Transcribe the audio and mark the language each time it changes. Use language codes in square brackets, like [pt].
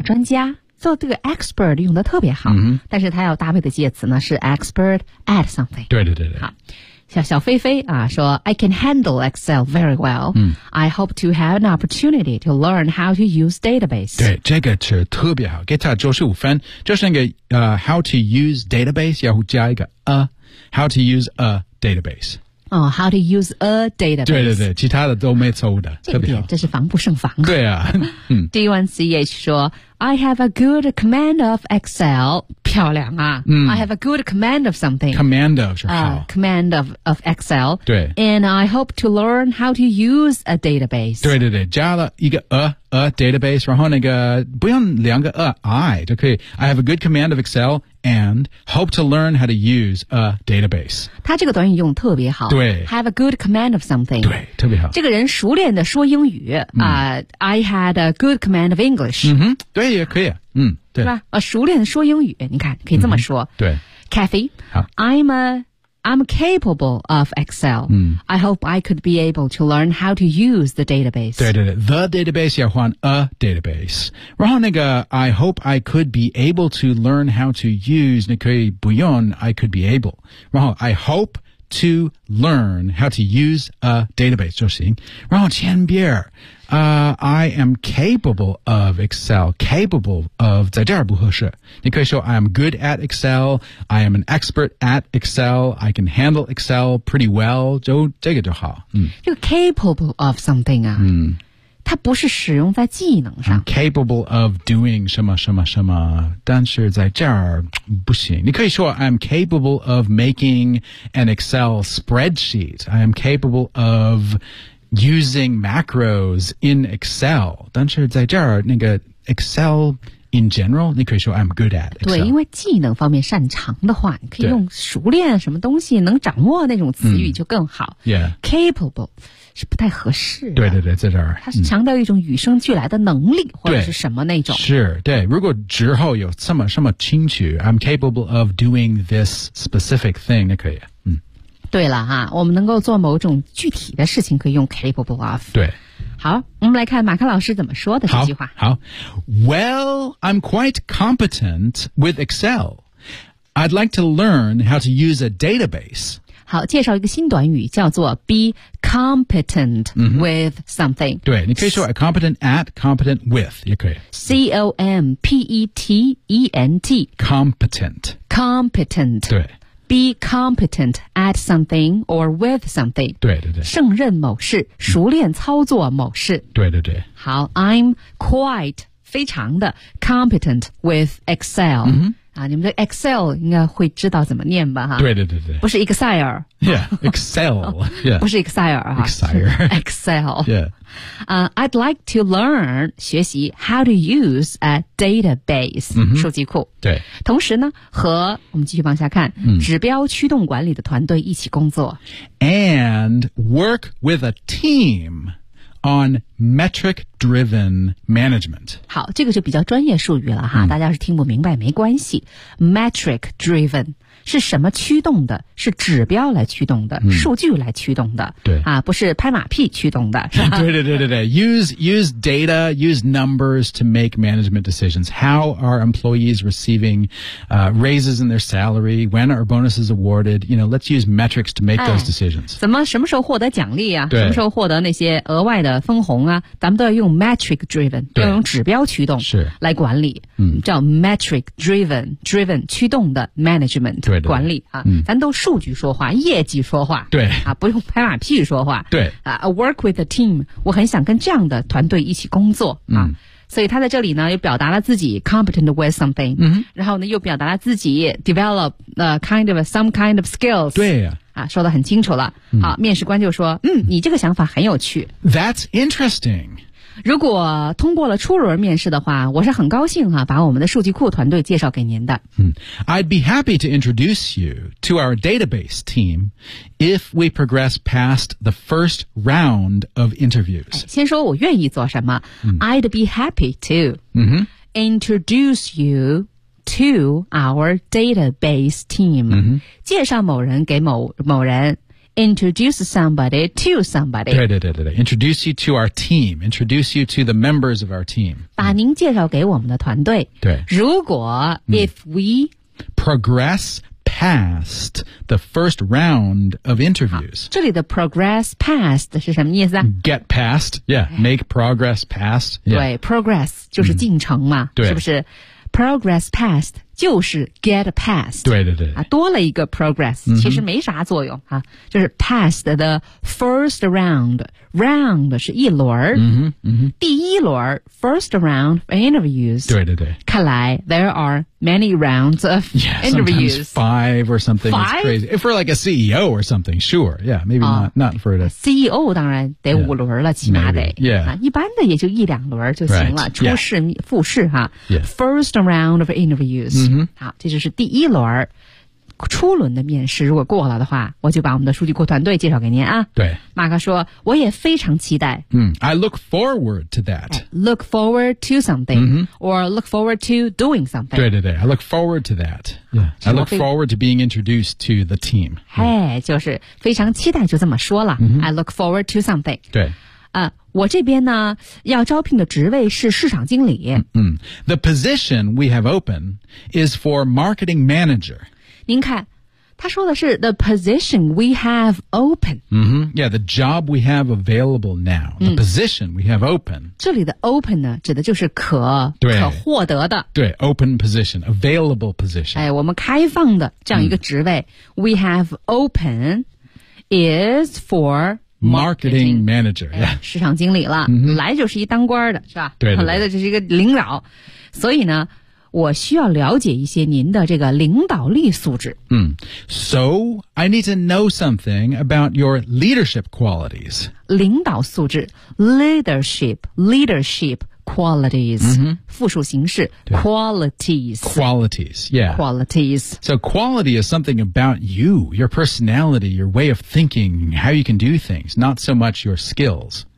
[zh] 专家，做这个 expert 用的特别好、嗯、但是他要搭配的介词呢是 [en] expert at something。 [zh] 对对对对，好，小菲菲啊说 [en] I can handle Excel very well、嗯、 I hope to have an opportunity to learn how to use database。 [zh] 对，这个词特别好，给他95分，就是那个、 [en] how to use database [zh] 要加一个 a [en] how to use a database。哦、oh, ，How to use a database？ [zh] 对对对，其他的都没错的，特别好。这是防不胜防。对啊，嗯。 [en] D1CH 说 ，I have a good command of Excel， [zh] 漂亮啊。嗯。 [en] I have a good command of something。 Command of 是好。 Command of Excel。 [zh] 对。 [en] And I hope to learn how to use a database。 [zh] 对对对，加了一个 [en] a database， [zh] 然后那个不用两个 I 就可以。 [en] I have a good command of Excel。 And hope to learn how to use a database. [zh] 他这个短语用特别好。对。 [en] Have a good command of something. [zh] 对，特别好。这个人熟练的说英语。 [en] I had a good command of English. [zh] 嗯哼，对，也可以。嗯，对。是吧？熟练的说英语，你看，可以这么说。嗯、对。 [en] Kathy, I'm capable of Excel.、嗯、 I hope I could be able to learn how to use the database. 对对对 ，the database [zh] 要换 [en] a database。 然后那个 I hope I could be able to learn how to use， [zh] 你可以不用 [en] I could be able。然后 I hope to learn how to use a database 就行。 [zh] 然后前边 [en] I am capable of Excel. [zh] Capable of 在这儿不合适。你可以说 [en] I am good at Excel. I am an expert at Excel. I can handle Excel pretty well. [zh] 就这个就好。嗯，这个 capable of something 啊，嗯，它不是使用在技能上。 [en] I'm、capable of doing [zh] 什么什么什么，但是在这儿不行。你可以说 [en] I am capable of making an Excel spreadsheet. I am capable of. Using macros in Excel， [zh] 但是在这儿那个 [en] Excel in general， [zh] 你可以说 [en] I'm good at Excel。 [zh] 对，因为技能方面擅长的话，你可以用熟练什么东西能掌握那种词语就更好。嗯、yeah， capable 是不太合适的。对对对，在这儿它是强调一种与生俱来的能力、嗯、或者是什么那种。是，对，如果之后有这么什么清楚 ， [en] I'm capable of doing this specific thing， [zh] 那可以。对了哈，我们能够做某种具体的事情可以用 capable of。对，好，我们来看马克老师怎么说的这句话。 [en] 好， Well, I'm quite competent with Excel. I'd like to learn how to use a database. [zh] 好，介绍一个新短语叫做 [en] be competent with something、 [zh] 嗯、对，你可以说 [en] competent at, competent with [zh] 也可以。 [en] C-O-M-P-E-T-E-N-T competent competent [zh] 对， [en] Be competent at something or with something. [zh] 对对对，胜任某事，熟练操作某事。对对对。 [en] 好 ，I'm quite [zh] 非常的 [en] competent with Excel、 mm-hmm. 啊。 [zh] 你们的 Excel 应该会知道怎么念吧？哈。对对对对。不是 Excel。 [en] Yeah, Excel. Yeah. [zh] 不是 Excel 啊。 [en] Excel. Yeah. I'd like to learn [zh] 学习 [en] how to use a database、 mm-hmm. [zh] 数据库。对，同时呢，和我们继续往下看、嗯、指标驱动管理的团队一起工作 [en] ，and work with a team on metric-driven management。 [zh] 好，这个就比较专业术语了哈，嗯、大家要是听不明白没关系。Metric-driven 是什么驱动的？是指标来驱动的，嗯、数据来驱动的。对啊，不是拍马屁驱动的。对对对对对 [en] ，use data, use numbers to make management decisions. How are employees receiving、raises in their salary? When are bonuses awarded? You know, let's use metrics to make、哎、 those decisions. [zh] 怎么什么时候获得奖励啊？什么时候获得那些额外的分红啊？咱们都要用 metric driven， 要用指标驱动来管理。嗯，叫 metric driven 驱动的 management 对对管理啊、嗯，咱都数据说话，业绩说话，对啊，不用拍马屁说话，对啊、 [en] work with a team， [zh] 我很想跟这样的团队一起工作啊、嗯，所以他在这里呢，又表达了自己 [en] competent with something，嗯， [zh] 然后呢，又表达了自己 [en] develop kind of some kind of skills， [zh] 对啊。啊，说得很清楚了。好、嗯啊，面试官就说：“嗯，你这个想法很有趣。 [en] ”That's interesting。 [zh] 如果通过了初轮面试的话，我是很高兴哈、啊，把我们的数据库团队介绍给您的。 [en] 嗯 ，I'd be happy to introduce you to our database team if we progress past the first round of interviews、 [zh] 哎。先说我愿意做什么、嗯、 [en] ，I'd be happy to introduce you。 To our database team、嗯、 [zh] 介绍某人给某人 [en] introduce somebody to somebody. [zh] 对对对对对 [en] introduce you to our team, introduce you to the members of our team. [zh] 把您介绍给我们的团队。对。 [en] 如果 if we progress past the first round of interviews. [zh] 这里的 [en] progress past [zh] 是什么意思啊 [en] Get past, yeah, make progress past.、Yeah. [zh] 对 progress 就是进程嘛、嗯、对是不是 [en] Progress past [zh] 就是 [en] get past [zh] 对对对、啊、多了一个 progress、嗯、其实没啥作用、啊、就是 past the first round round 是一轮、嗯嗯、第一轮 [en] first round of interviews [zh] 对对对看来 [en] there are many rounds of yeah, interviews sometimes five or something five? It's crazy for like a CEO or something sure yeah maybe、哦、not for the [zh] CEO 当然得五轮了、起码得、 [en] maybe. yeah、 [zh] 啊、一般的也就一两轮就行了、 [en] right. [zh] 初试、 [en] yeah. [zh] 复试、啊 [en] yeah. first round of interviews、 mm-hmm. [zh] 好这就是第一轮初轮的面试如果过了的话我就把我们的数据库团队介绍给您啊对马克说我也非常期待、 [en] mm. I look forward to that Look forward to something、 mm-hmm. Or look forward to doing something [zh] 对对对 [en] I look forward to that、 yeah. I look forward to being introduced to the team 嘿、hey, yeah. [zh] 就是非常期待就这么说了、 mm-hmm. [en] I look forward to something [zh] 对我这边呢要招聘的职位是市场经理、 mm-hmm. [en] The position we have open is for marketing manager [zh] 您看他说的是 [en] the position we have open、 mm-hmm. Yeah, the job we have available now The、嗯、 position we have open [zh] 这里的 open 呢指的就是可获得的 [en] 对 open position, available position [zh] 哎，我们开放的这样一个职位、嗯、 [en] We have open is for marketing manager、yeah. [zh] 哎、市场经理了、 mm-hmm. 来就是一当官的是吧对对对来的就是一个领导所以呢我需要了解一些您的这个领导力素质。嗯、mm. [en] ，So I need to know something about your leadership qualities. [zh] 领导素质 ，leadership qualities，、 mm-hmm. 复数形式 qualities. [en] Qualities, yeah. Qualities. So quality is something about you, your personality, your way of thinking, how you can do things, not so much your skills.